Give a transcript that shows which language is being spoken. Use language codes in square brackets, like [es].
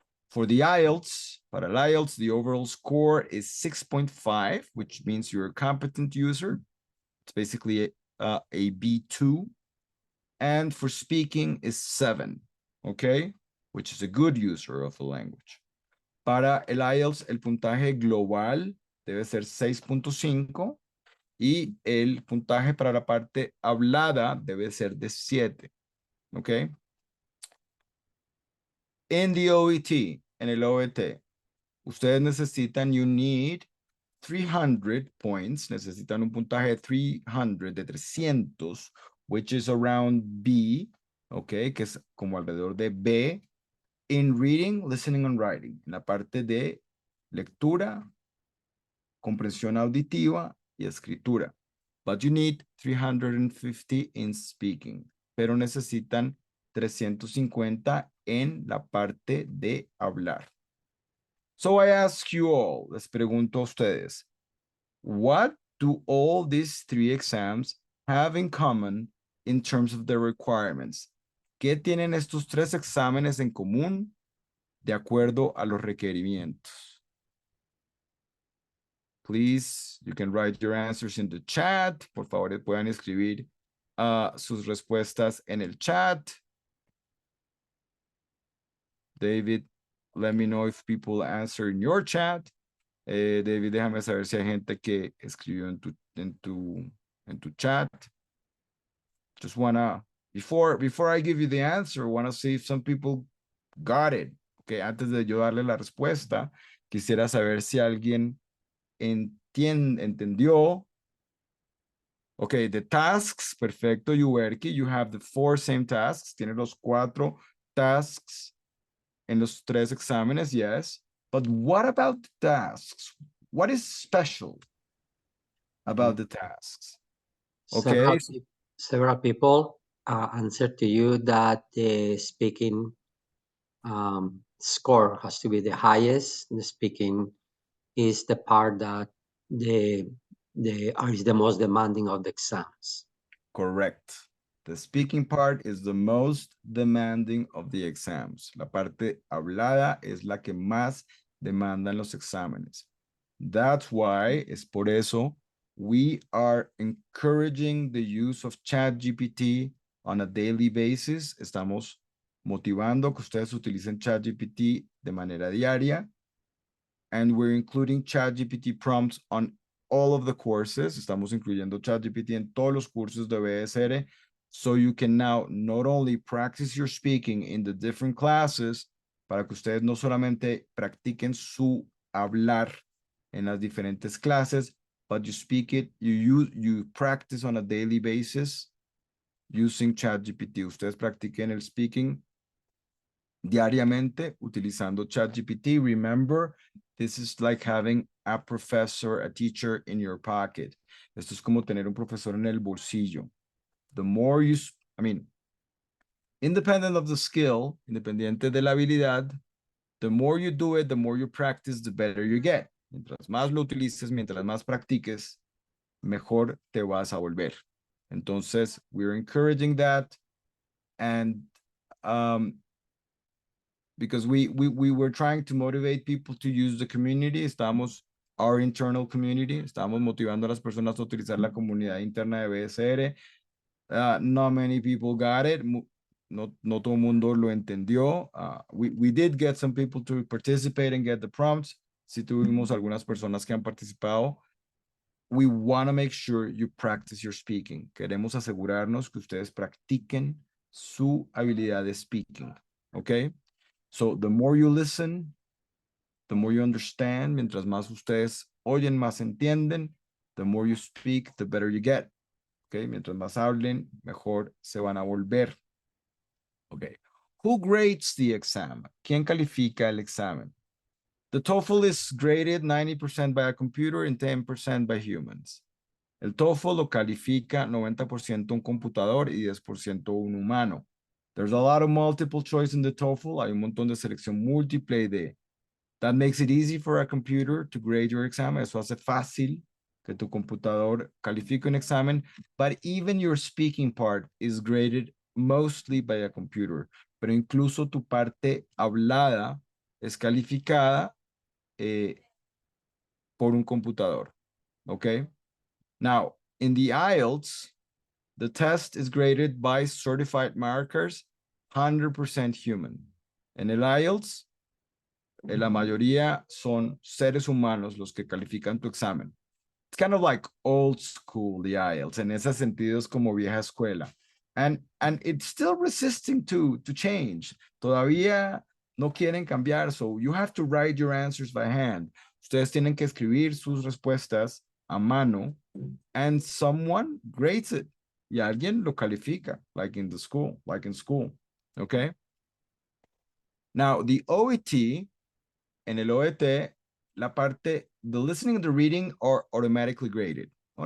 [en] For the IELTS, [es] para el IELTS, [en] the overall score is 6.5, which means you're a competent user. It's basically a B2. And for speaking is 7, okay? Which is a good user of the language. [es] Para el IELTS, el puntaje global debe ser 6.5 y el puntaje para la parte hablada debe ser de 7, okay? [en] In the OET, [es] en el OET, ustedes necesitan, [en] you need 300 points, [es] necesitan un puntaje de 300, [en] which is around B, okay, [es] que es como alrededor de B, [en] in reading, listening and writing, [es] en la parte de lectura, comprensión auditiva y escritura. [en] But you need 350 in speaking, [es] pero necesitan 350 en la parte de hablar. [en] So I ask you all, les pregunto a ustedes, what do all these 3 exams have in common in terms of the requirements? [es] ¿Qué tienen estos 3 exámenes en común de acuerdo a los requerimientos? [en] Please, you can write your answers in the chat. [es] Por favor, puedan escribir sus respuestas en el chat. [en] David, let me know if people answer in your chat. [es] David, déjame saber si hay gente que escribió en tu chat. [en] Just wanna, before I give you the answer, wanna see if some people got it. [es] Okay, antes de yo darle la respuesta, quisiera saber si alguien [en] entendió. Okay, the tasks, perfecto, Yuberki, you have the 4 same tasks, [es] tiene los 4 tasks en los 3 exámenes, [en] yes. But what about the tasks? What is special about the tasks? Okay. Several people answered to you that the speaking score has to be the highest. The speaking is the part that is the most demanding of the exams. Correct. The speaking part is the most demanding of the exams. [es] La parte hablada es la que más demanda en los exámenes. [en] That's why, [es] es por eso, [en] we are encouraging the use of ChatGPT on a daily basis. [es] Estamos motivando que ustedes utilicen ChatGPT de manera diaria. [en] And we're including ChatGPT prompts on all of the courses. [es] Estamos incluyendo ChatGPT en todos los cursos de BSR. [en] So you can now not only practice your speaking in the different classes, [es] para que ustedes no solamente practiquen su hablar en las diferentes clases, [en] but you speak it, you practice on a daily basis using ChatGPT. [es] Ustedes practiquen el speaking diariamente utilizando ChatGPT. [en] Remember, this is like having a professor, a teacher in your pocket. [es] Esto es como tener un profesor en el bolsillo. [en] The more you, independent of the skill, [es] independiente de la habilidad, [en] the more you do it, the more you practice, the better you get. [es] Mientras más lo utilices, mientras más practiques, mejor te vas a volver. [en] Entonces, we're encouraging that. And because we were trying to motivate people to use the community. [es] Estamos, [en] our internal community, [es] estamos motivando a las personas a utilizar la comunidad interna de BSR. [en] Not many people got it. [es] No todo el mundo lo entendió. [en] We did get some people to participate and get the prompts. [es] Sí tuvimos algunas personas que han participado. [en] We want to make sure you practice your speaking. [es] Queremos asegurarnos que ustedes practiquen su habilidad de speaking. [en] Okay? So the more you listen, the more you understand. [es] Mientras más ustedes oyen, más entienden. [en] The more you speak, the better you get. [es] Okay, mientras más hablen, mejor se van a volver. [en] Okay, who grades the exam? [es] ¿Quién califica el examen? [en] The TOEFL is graded 90% by a computer and 10% by humans. [es] El TOEFL lo califica 90% un computador y 10% un humano. [en] There's a lot of multiple choice in the TOEFL. [es] Hay un montón de selección múltiple de. [en] That makes it easy for a computer to grade your exam. [es] Eso hace fácil que tu computador califique un examen. [en] But even your speaking part is graded mostly by a computer. [es] Pero incluso tu parte hablada es calificada por un computador. Okay? [en] Now, in the IELTS, the test is graded by certified markers, 100% human. [es] En el IELTS, la mayoría son seres humanos los que califican tu examen. [en] It's kind of like old school, the IELTS. [es] En ese sentido es como vieja escuela. [en] And it's still resisting to change. [es] Todavía no quieren cambiar, [en] so you have to write your answers by hand. [es] Ustedes tienen que escribir sus respuestas a mano, [en] and someone grades it. [es] Y alguien lo califica, [en] like in school. [es] Okay? [en] Now, the OET, [es] en el OET, la parte, [en] the listening and the reading are automatically graded. ¿No?